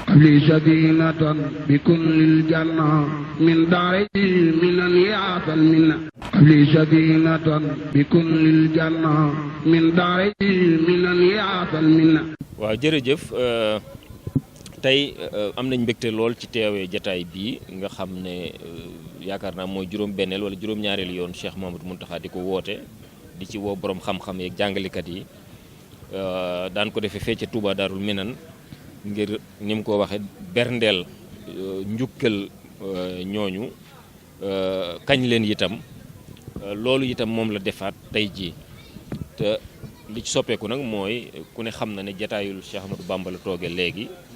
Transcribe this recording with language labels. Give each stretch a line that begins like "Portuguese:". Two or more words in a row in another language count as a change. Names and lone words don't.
Arabic: لي سكينة بكل الجنة من داري من يعطى المنة لي سكينة بكل الجنة من داري من يعطى المنة.
Wolof: waaw jërëjëf tey am nañ mbégte lool ci teewee jataay bii nga xam ne yaakaar naa mooy juróom-benneel wala juróom-ñaareelu yoon Cheikh Mouhamadou Mountakha di ko woote di ci woo borom xam-xam yeeg jàngalekat yi daan ko defee fee ca Touba Darul Minan ngir ni mu ko waxee berndeel njukkal ñooñu kañ leen itam loolu itam moom la defaat tey jii te li ci soppeeku nag mooy ku ne xam na ne jataayul Cheikh Ahmadou Bamba la tooge léegi